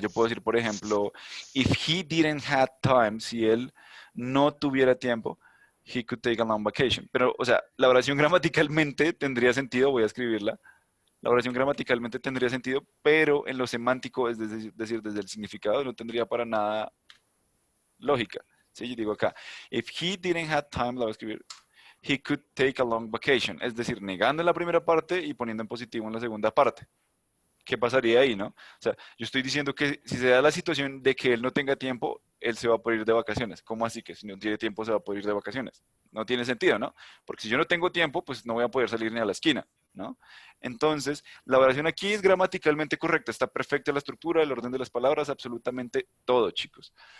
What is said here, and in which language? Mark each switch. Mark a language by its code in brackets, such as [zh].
[es] Yo puedo decir, por ejemplo, [en] if he didn't have time, [es] si él no tuviera tiempo, [en] he could take a long vacation. [es] Pero, o sea, la oración gramaticalmente tendría sentido, voy a escribirla. La oración gramaticalmente tendría sentido, pero en lo semántico, es decir, desde el significado, no tendría para nada lógica. ¿Sí? Yo digo acá, [en] if he didn't have time, [es] la voy a escribir, [en] he could take a long vacation. [es] Es decir, negando en la primera parte y poniendo en positivo en la segunda parte. ¿Qué pasaría ahí, no? O sea, yo estoy diciendo que si se da la situación de que él no tenga tiempo, él se va a poder ir de vacaciones. ¿Cómo así que si no tiene tiempo se va a poder ir de vacaciones? No tiene sentido, ¿no? Porque si yo no tengo tiempo, pues no voy a poder salir ni a la esquina, ¿no? Entonces, la oración aquí es gramaticalmente correcta, está perfecta la estructura, el orden de las palabras, absolutamente todo, chicos.